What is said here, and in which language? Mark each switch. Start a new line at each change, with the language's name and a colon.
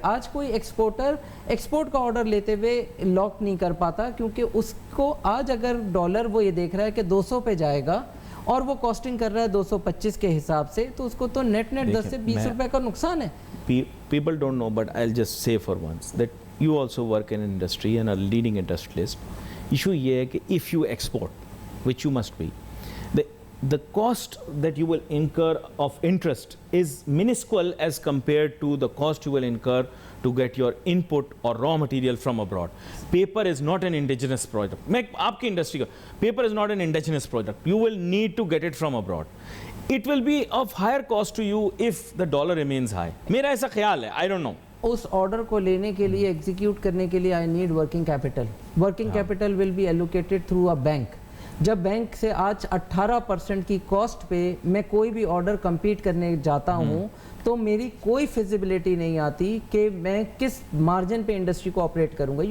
Urdu: آج کوئی exporter export کا آرڈر لیتے ہوئے لاک نہیں کر پاتا کیونکہ اس کو آج اگر ڈالر وہ یہ دیکھ رہا ہے کہ 200 پہ جائے گا اور وہ کاسٹنگ کر رہا ہے 225 کے حساب سے, تو اس کو تو نیٹ 10 سے 20 روپے کا نقصان ہے.
English: People don't know, but I'll just say for once that you also work in industry and a leading industrialist.
Urdu: Issue یہ ہے کہ
English: if you export, which you must be, the cost that you will incur of interest is minuscule as compared to the cost you will incur to get your input or raw material from abroad. Paper is not an indigenous product.
Urdu: میں آپ کی industry کا
English: paper is not an indigenous product. You will need to get it from abroad. It will be of higher cost to you if the dollar remains high.
Urdu: میرا ایسا خیال ہے,
English: I don't know.
Urdu: اس order کو لینے کے لیے execute کرنے کے لیے
English: I need working capital. Working capital will be allocated through a bank.
Urdu: جب بینک سے آج 18% کی کاسٹ پہ میں کوئی بھی آرڈر کمپیٹ کرنے جاتا ہوں تو میری کوئی فیزیبلٹی نہیں آتی کہ میں کس مارجن پہ انڈسٹری کو آپریٹ کروں گا.